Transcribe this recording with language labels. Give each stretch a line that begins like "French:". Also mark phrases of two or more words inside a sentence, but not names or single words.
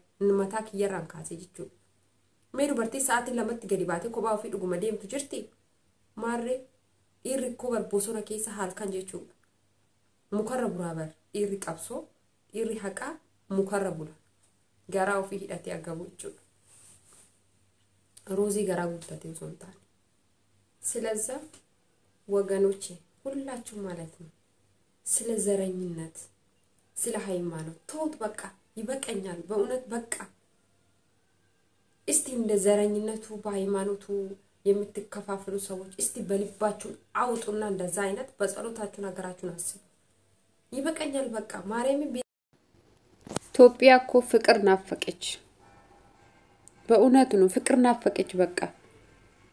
Oromo: Mataa kiyyarraan kaasee jechuudha. Mee dubartii sa'aatii lamatti gadi baatee kophaa ofii dhuguma deemtu jirti. Maarree dhiirri kobar bosona keessa halkan jechuudha. Mukarra buraa bar dhiirri qabsoo dhiirri haqaa mukarra bula. Garaa ofii hidhatee agabu jechuudha. Roozii garaa guddatee osoo hin taane.
Amharic: ስለዛ ወገኖቼ ሁላችሁም ማለት ነው ስለ ዘረኝነት ስለ ሃይማኖት ተውት በቃ ይበቃኛል በእውነት በቃ እስቲ እንደ ዘረኝነቱ በሃይማኖቱ የምትከፋፈሉ ሰዎች እስቲ በልባችሁ አውጡና እንደዛ አይነት በጸሎታችሁ ነገራችሁን አስቡ ይበቃኛል በቃ ማርያም ኢትዮጵያ እኮ ፍቅር ናፈቀች በእውነት ነው ፍቅር ናፈቀች በቃ